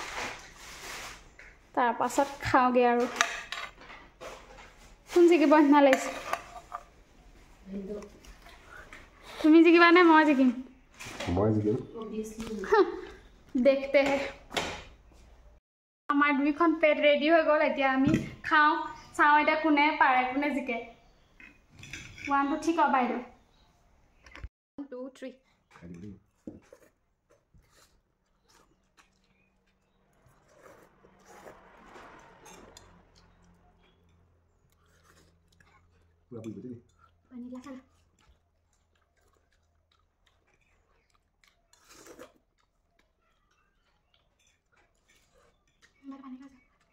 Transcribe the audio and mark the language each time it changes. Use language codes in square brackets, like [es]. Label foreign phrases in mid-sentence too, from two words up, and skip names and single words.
[as] তাৰ পাছত খাওঁগে আৰু কোন জিকিব নিচিনা লাগিছে তুমি জিকিবা নে মই জিকিম দেখতে হে আমাৰ দুইখন প্লেট ৰেডি হৈ গ'ল এতিয়া আমি খাওঁ চাওঁ এতিয়া কোনে পাৰে কোনে জিকে 1 2 ঠিক হ'ব বাইদেউ 1 2 3 [id] Berapa itu tadi? Panik lah kan. Mari panik aja.